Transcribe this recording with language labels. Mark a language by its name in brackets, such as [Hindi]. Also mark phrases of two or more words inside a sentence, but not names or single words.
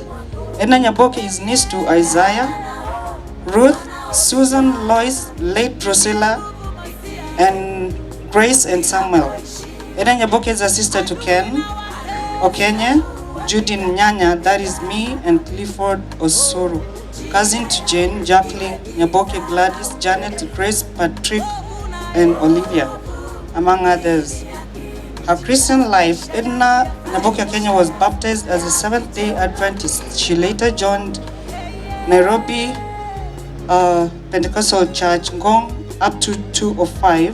[English] Edna Nyaboke is niece to Isaiah, Ruth, Susan, Lois, late Drusilla, and Grace and Samuel. Edna Nyaboke is a sister to Ken Okenye, Judy Nyanya, that is me, and Clifford Osoro. Cousin to Jane, Jacqueline Nyaboke, Gladys, Janet, Grace, Patrick, and Olivia, among others. Her Christian life, Edna Nyaboke Okenye was baptized as a Seventh-day Adventist. She later joined Nairobi Pentecostal Church, Ngong, up to 2005.